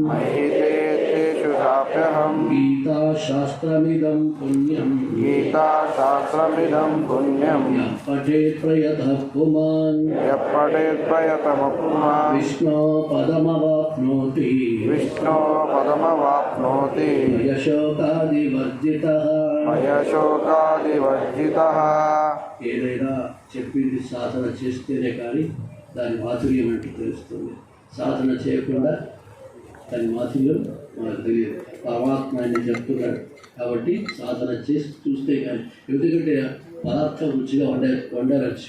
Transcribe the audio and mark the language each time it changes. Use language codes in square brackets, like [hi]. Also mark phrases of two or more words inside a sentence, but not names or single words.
[sa] गीताशास्त्रमिदं पुण्यम् यः पठेत् प्रयतः पुमान् विष्णो पदमवाप्नोति यशोकादिवर्जितः [te] ఏదైనా చెప్పింది సాధన చేస్తేనే కానీ దాని మాధుర్యం అంటే తెలుస్తుంది. సాధన చేయకుండా దాని మాధుర్యం మనకు తెలియదు. పరమాత్మ ఆయన చెప్తున్నాడు కాబట్టి సాధన చేసి చూస్తే కానీ, ఎందుకంటే పదార్థం రుచిగా వండవచ్చు.